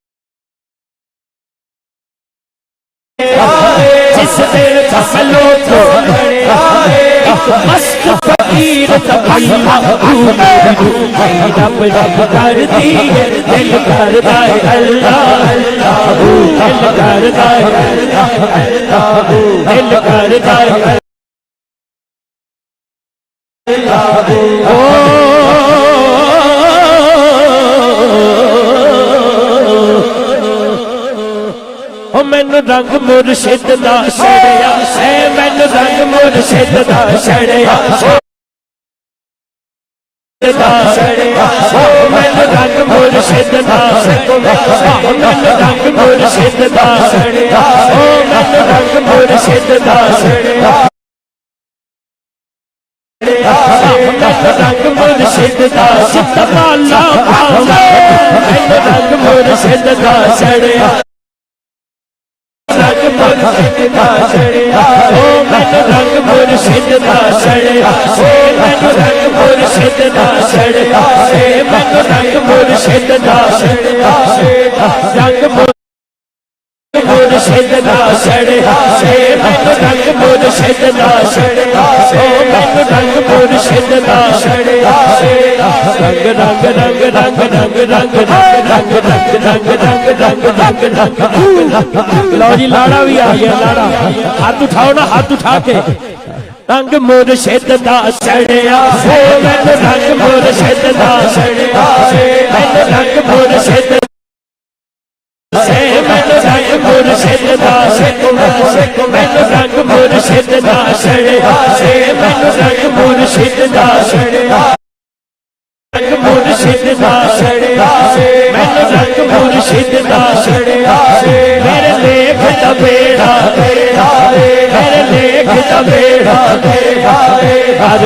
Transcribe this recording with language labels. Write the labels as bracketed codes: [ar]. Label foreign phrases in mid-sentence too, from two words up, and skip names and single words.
[ur] جس دن ہم لوگ کھڑے آئے مست فقیر اللہ رب رب کرتی ہے دل کرتا ہے اللہ اللہ دل کرتا ہے اللہ اللہ دل کرتا ہے [pa] اللہ مینو رنگ مرشد دا چھڑیا اے مینو رنگ مرشد دا چھڑیا مینو رنگ مرشد دا مینو رنگ مرشد دا چھڑیا مینو رنگ مرشد دا چھڑیا رنگ مرشد دا ستمالا مینو رنگ مرشد دا چھڑیا رنگ مرشد دا چھڑیا مینو رنگ مرشد دا چھڑیا مینو رنگ مرشد دا چھڑیا مینو رنگ مرشد دا چھڑیا رنگ مرشد دا چھڑیا مینو رنگ مرشد دا چھڑیا مینو رنگ مرشد دا چھڑیا رنگ رنگ رنگ رنگ رنگ رنگ رنگ رنگ رنگ رنگ رنگ رنگ لو جی لاڑا بھی آ گیا لاڑا ہاتھ اٹھاؤ نا ہاتھ اٹھا کے رنگ مرشد دا چھڑیا مینو رنگ مرشد دا چھڑیا مینو رنگ مرشد مینو رنگ مرشد دا مینو رنگ مرشد دا چھڑیا مینو رنگ مرشد دا چھڑیا رنگ مرشد دا چھڑیا مینو رنگ مرشد دا چھڑیا میرے لیکھ دا بیڑا میرے لیکھ دا بیڑا